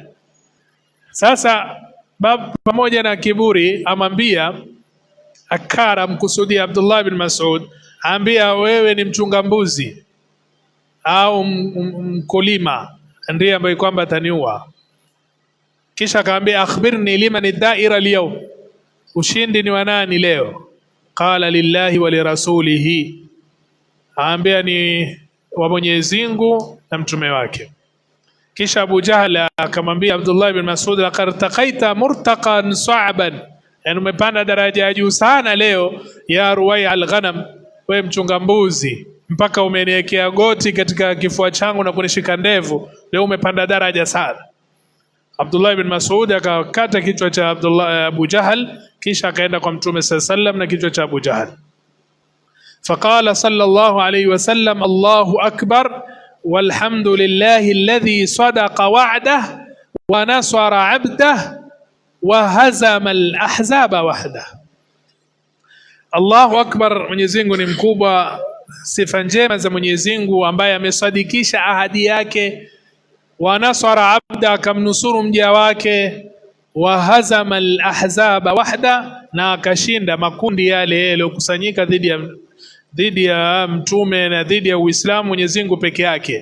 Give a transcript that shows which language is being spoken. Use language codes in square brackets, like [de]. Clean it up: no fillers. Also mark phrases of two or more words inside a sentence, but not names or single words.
[sw] Sasa pamoja na kiburi amwambia Akara, mkusudia Abdullah bin Mas'ud, ambia wewe ni mchunga mbuzi au mkulima ndiye ambaye kwamba ataniua. Kisha akaambia [ar] أخبرني لمن الدائرة اليوم, [sw] ushindi ni wa nani leo? [ar] قال لله ولرسوله, [sw] aambia ni wa Mwenyezi Mungu na mtume wake. Kisha Abu Jahl akamwambia Abdullah ibn Mas'ud, [ar] لقد ارتقيت مرتقى صعبا, [sw] yani umepanda daraja ya juu sana leo, [ar] يا رويعي الغنم, [sw] wewe mchunga mbuzi, mpaka umeniwekea goti katika kifua changu na kunishika ndevu, leo umepanda daraja sana. Abdullah ibn Mas'ud akakata kichwa cha Abu Jahl, kisha akaenda kwa Mtume sallam na kichwa cha Abu Jahl. [ar] فقال صلى الله عليه وسلم الله أكبر والحمد لله الذي صدق وعده ونصر عبده وهزم الأحزاب وحده. الله أكبر, [sw] Mwenyezi Mungu ni mkubwa. Sifa njema za Mwenyezi Mungu ambaye amesadikisha ahadi yake, [ar] ونصر عبده, [sw] akamnusuru mja wake, [ar] وهزم الأحزاب وحده, [sw] na akashinda makundi yale yaliyokusanyika dhidi ya mtume na dhidi ya Uislamu, Mwenyezi Mungu peke yake.